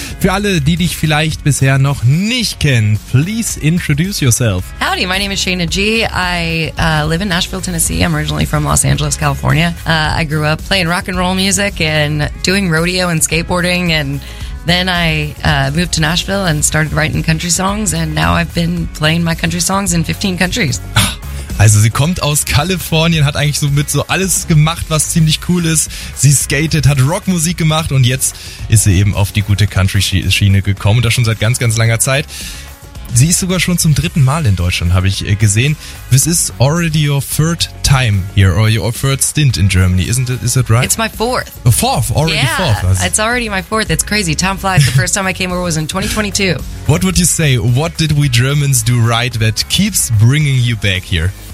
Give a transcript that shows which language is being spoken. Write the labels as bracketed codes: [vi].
[de] Für alle, die dich vielleicht bisher noch nicht kennen, [en] please introduce yourself. Howdy, my name is Shayna G. I live in Nashville, Tennessee. I'm originally from Los Angeles, California. I grew up playing rock and roll music and doing rodeo and skateboarding. And then I moved to Nashville and started writing country songs. And now I've been playing my country songs in 15 countries. [de] Also sie kommt aus Kalifornien, hat eigentlich so mit so alles gemacht, was ziemlich cool ist. Sie skatet, hat Rockmusik gemacht und jetzt ist sie eben auf die gute Country-Schiene gekommen. Und das schon seit ganz, ganz langer Zeit. Sie ist sogar schon zum dritten Mal in Deutschland, habe ich gesehen. [en] This is already your third time here or your third stint in Germany, isn't it? Is that right? It's my fourth. A fourth, already yeah, fourth. Yeah, it's already my fourth. It's crazy. Time flies. The first time I came over was in 2022. What would you say? What did we Germans do right that keeps bringing you back here?